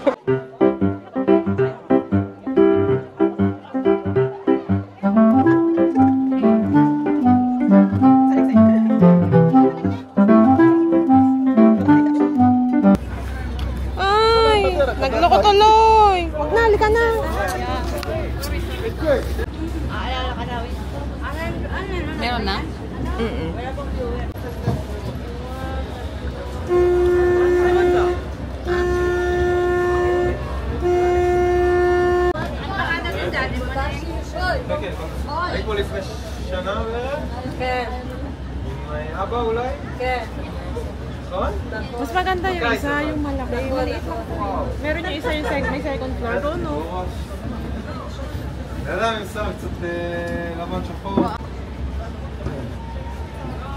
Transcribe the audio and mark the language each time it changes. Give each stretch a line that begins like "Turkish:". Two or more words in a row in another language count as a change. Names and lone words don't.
Filipino: Ay, nagloko tuloy. Huwag na, halika na. Meron na?
Hebrew: היית פה לפני שנה בערך? כן. עם אבא אולי? כן. נכון?
Filipino: Mas maganda yung isa, yung malaki. Maliit lang po. Meron yung isa yung may
English: second floor
Filipino: doon, no?
Hebrew: ידע, אני שם קצת לבן שחור.